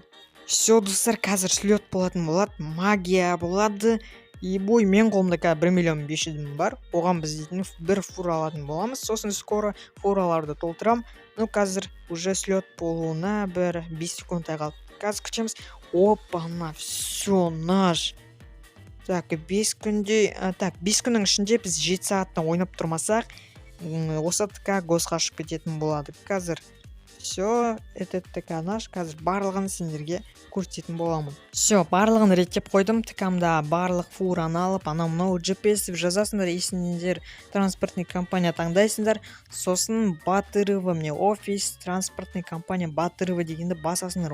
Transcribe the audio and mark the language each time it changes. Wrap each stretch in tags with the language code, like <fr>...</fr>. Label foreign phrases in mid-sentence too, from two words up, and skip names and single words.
<kk>Все, достар, қазір слет болатын болады, магия болады. Бой, мен қолымда 1 миллион 500 мың бар. Оған біз дейтін бір фура алатын боламыз. Сосын скоро фураларды толтырам. Қазір уже слет болуына бір 5 секунд қалды. Қазір күтеміз.</kk> <ru>Опа-на, все, наш.</ru> <kk>Так, 5 күннің ішінде біз 7 сағаттан ойнап тұрмасақ, осы ТК госқа шығып кететін болады. Қазір</kk> <ru>все, этот ТК наш,</ru> <kk>қазір барлығын сендерге көрсететін боламын. Все, барлығын реттеп қойдым. ТКмда барлық фураны алып, анау GPS жазасыңдар, есіңдер</kk> <ru>транспортный компания</ru> <kk>таңдайсыңдар. Сосын Батырова,</kk> <ru>мне офис, транспортный компания</ru> <kk>Батырова дегенді басасыңдар.</kk>